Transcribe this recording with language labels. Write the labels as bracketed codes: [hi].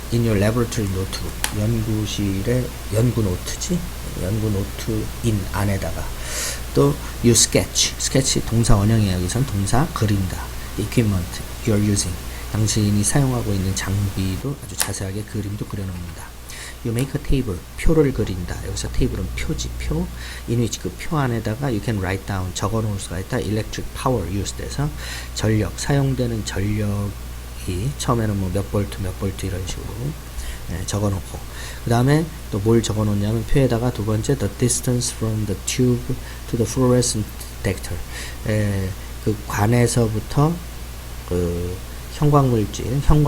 [en] in your laboratory notebook, [ko] 연구실의 연구 노트지, 연구 노트인 안에다가. 또 [en] you sketch [ko] 동사 원형이야. 여기선 동사 그린다. [en] the equipment you're using, [ko] 당신이 사용하고 있는 장비도 아주 자세하게 그림도 그려놓는다. [en] You make a table, [ko] 표를 그린다. 여기서 table은 표지, 표. [en] in which, [ko] 그 표 안에다가 [en] you can write down, [ko] 적어놓을 수가 있다. [en] electric power used [ko] 해서 전력, 사용되는 전력이 처음에는 뭐 몇 볼트 이런 식으로 적어놓고, 그 다음에 또 뭘 적어놓냐면 표에다가 두 번째 [en] the distance from the tube to the fluorescent detector, [ko] 그 관에서부터 그 형광물질